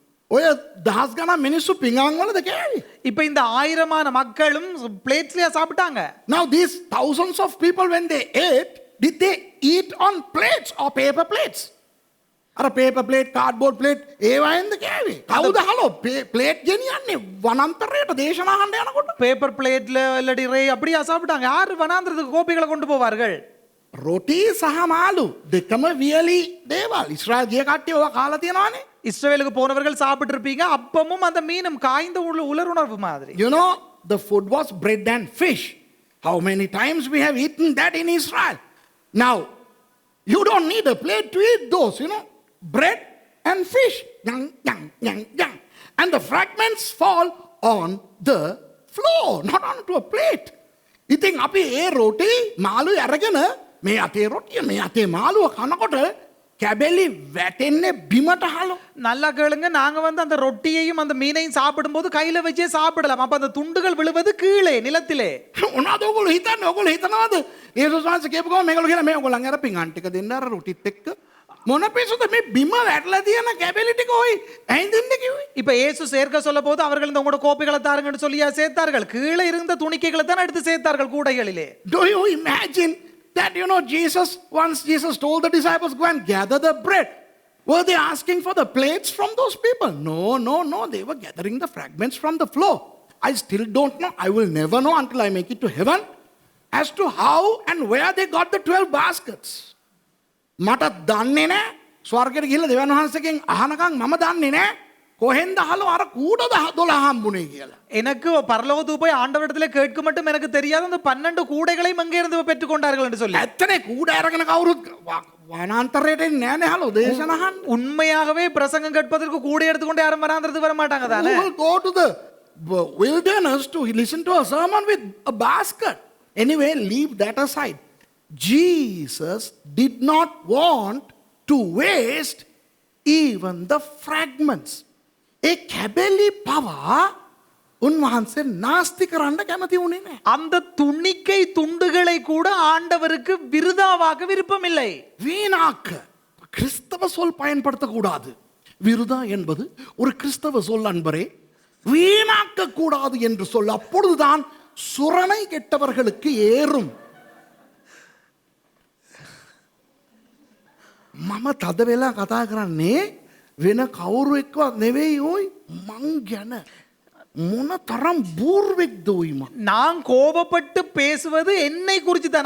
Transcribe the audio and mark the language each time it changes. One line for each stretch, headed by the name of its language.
Sinhala: ඔය දහස් ගණන් මිනිස්සු පිඟාන් වලද කෑවේ?
Tamil: இப்ப இந்த 1000மான மக்களும் பிளேட்ஸ்லயா சாப்பிட்டாங்க.
English: Now these thousands of people when they ate, did they eat on plates or paper plates?
Sinhala: අර paper plate, cardboard plate ඒවයින්ද කෑවේ? කවුද හලෝ plate ගෙනියන්නේ වනාන්තරයට දේශනා අහන්න යනකොට?
Tamil: பேப்பர் பிளேட்ல இல்லடி ரே அப்படியே சாப்பிட்டாங்க. யார் வனாந்திரத்துக்கு கோபிகளை கொண்டு போவார்கள்?
Sinhala: රොටි සහ මාළු දෙකම වියලි දේවල්. ඉස්රායල් ගිය කට්ටිය ඔය කාලා තියෙනවානේ.
Tamil: இஸ்ரவேலுக்கு போனவர்கள் சாப்பிட்டு இருப்பீங்க. அப்பமும் அந்த மீனும் காய்ந்த உலருணர்வு மாதிரி.
English: The food was bread and fish. How many times we have eaten that in Israel? Now, you don't need a plate to eat those, bread and fish. Yang. And the fragments fall on the floor, not onto a plate.
Sinhala: ඉතින් අපි ඒ රොටි මාළු අරගෙන මේ අතේ රොටිය මේ අතේ මාළුව කනකොට කැබෙලි වැටෙන්නේ බිමට හලෝ.
Tamil: நல்லா கேளுங்க, நாங்க வந்து அந்த ரொட்டியையும் அந்த மீனையும் சாப்பிடும்போது கையில வச்சே சாப்பிடலாம். அப்ப அந்த துண்டுகள் விழுவது கீழே நிலத்திலே.
Sinhala: මොනවද ඔයගොල්ලෝ හිතන්නේ? ඔයගොල්ලෝ හිතනවාද යේසුස් වහන්සේ කියපු ගමන් මේගොල්ලෝ කියලා මේ ඔයගොල්ලන් අර පිඟාන් ටික දෙන්න අර රොටිත් එක්ක මොන පිසුද මේ බිම වැටලා තියෙන කැබෙලි ටික ඔයි ඇහිඳින්න කිව්වේ.
Tamil: இப்ப இயேசு சேர்க்க சொல்ல போது அவர்கள் இந்த உங்களோட கோப்பைகளை தாருங்கன்னு சொல்லியா சேர்த்தார்கள்? கீழே இருந்த துணிக்கைகளை தான் எடுத்து சேர்த்தார்கள் கூடைகளிலே.
English: Do you imagine that once Jesus told the disciples go and gather the bread, were they asking for the plates from those people? No, they were gathering the fragments from the floor. I still don't know, I will never know until I make it to heaven as to how and where they got the 12 baskets.
Sinhala: මට දන්නේ නැහැ. ස්වර්ගයට ගිහිල්ලා දෙවියන් වහන්සේගෙන් අහනකම් මම දන්නේ නැහැ කොහෙන්ද අහලා අර කූඩ 12 හම්බුනේ කියලා.
Tamil: எனக்கு பரலோகத்துக்கு போய் ஆண்டவரிடத்திலே கேட்க மட்டும் எனக்கு தெரியாது அந்த 12 கூடைகளையும் அங்கே இருந்து பெற்றுக்கொண்டார்கள் என்று சொல்லி.
Sinhala: ඇත්තනේ කූඩ අරගෙන කවුරුත් වනාන්තරයට එන්නේ නැහැ නේ හලෝ දේශන අහන්න.
Tamil: உண்மையாகவே பிரசங்கம் கேட்பதற்கு கூடை எடுத்துக்கொண்டு யாரும் வராந்திரத்துக்கு வர மாட்டாங்க தானே.
English: Who will go to the wilderness to listen to a sermon with a basket? Anyway, leave that aside. Jesus did not want to waste even the fragments.
Sinhala: ඒ කැබලි පවා උන්වහන්සේ නාස්ති කරන්න කැමති වුණේ නැහැ.
Tamil: அந்த துணிக்கை துண்டுகளை கூட ஆண்டவருக்கு விருதாவாக விருப்பமில்லை. வீணாக்க கிறிஸ்தவ சொல் பயன்படுத்தக்கூடாது. விருதா என்பது ஒரு கிறிஸ்தவ சொல் அன்பரே. வீணாக்க கூடாது என்று சொல்ல அப்பொழுதுதான் சுரணை கெட்டவர்களுக்கு ஏறும்.
Sinhala: මම තද වෙලා කතා කරන්නේ වෙන කවුරු එක්කවත් නෙවෙයි ඕයි මං ගැන මොන තරම් බූර්වෙක්ද ඕයි මං.
Tamil: நான் கோபப்பட்டு பேசுவது என்னை குறித்து தான்.